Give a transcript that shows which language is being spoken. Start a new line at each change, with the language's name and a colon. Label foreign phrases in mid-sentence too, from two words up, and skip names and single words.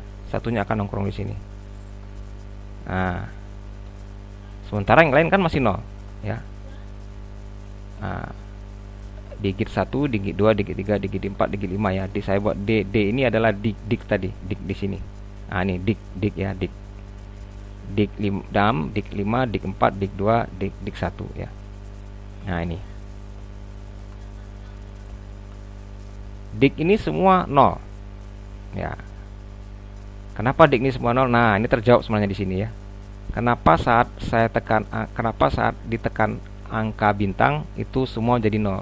Indonesian: Satunya akan nongkrong di sini. Nah, sementara yang lain kan masih 0 ya. Nah, digit 1, digit 2, digit 3, digit 4, digit 5 ya. Saya buat D ini adalah dig tadi, dig di sini. Nah, ini dig ya, dig 6, dig 5, dig 4, dig 2, dig 1 ya. Nah, ini. Dig ini semua 0. Ya. Kenapa dig ini semua 0? Nah, ini terjawab sebenarnya di sini ya. Kenapa saat ditekan angka bintang itu semua jadi 0?